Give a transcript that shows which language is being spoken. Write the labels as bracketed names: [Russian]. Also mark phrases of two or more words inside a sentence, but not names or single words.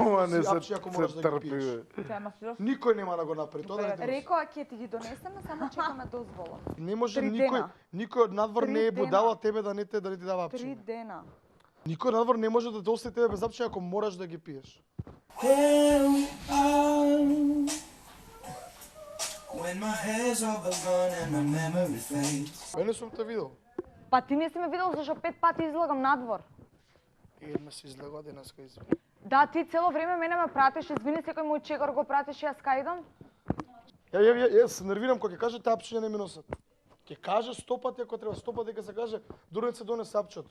[Macedonian] Ова не си се апчи ако можеш да ги трпи, пиеш. бе. Никој нема да го направи тоа да не Рекоа ќе ти ги донесеме, само чекаме дозвола. Не може 3 никој, дена. никој од надвор 3 не е дена. будала тебе да не ти дава 3 апчиња. дена. Никој надвор не може да те остави тебе без апчиња ако мораш да ги пиеш. [English] When my hair's overgone and my memory fades. [Macedonian] Мене сум те видел. Па ти не си ме видел зашто 5 пати излагам надвор. Една се излегува денеска извини. Да, ти цело време мене ме пратиш, извини секој мој чекор го пратиш, јас кај идам. Ја се нервирам кога ќе каже таа апчиња не ми носат. Ќе каже 100 пати ако треба 100 пати ќе се каже дури се донесе апчето.